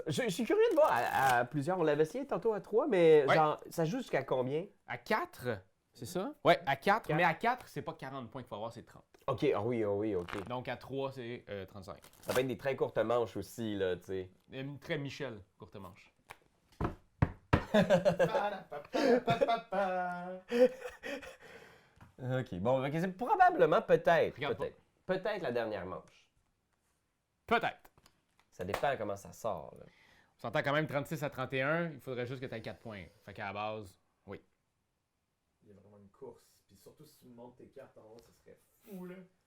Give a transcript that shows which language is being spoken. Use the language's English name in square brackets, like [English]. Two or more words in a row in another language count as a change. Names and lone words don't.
[French] Je suis curieux de voir à plusieurs. On l'avait essayé tantôt à 3, mais Ouais. genre, ça joue jusqu'à combien? À 4, c'est ça? Ouais, à 4. Quatre. Mais à 4, c'est pas 40 points qu'il faut avoir, c'est 30. Ok, ah oui, ok. Donc à 3, c'est 35. Ça peut être des très courtes manches aussi, là, tu sais. Une très Michel, courte manche. Pa-da-pa-pa-pa-pa-pa. Ok, bon, ok, c'est probablement, peut-être, Regarde pas. peut-être la dernière manche. Peut-être. Ça dépend comment ça sort, là. On s'entend quand même 36 à 31, il faudrait juste que tu aies 4 points. Fait qu'à la base, oui. Il y a vraiment une course. Puis surtout si tu montes tes cartes en haut, ça serait fou, là.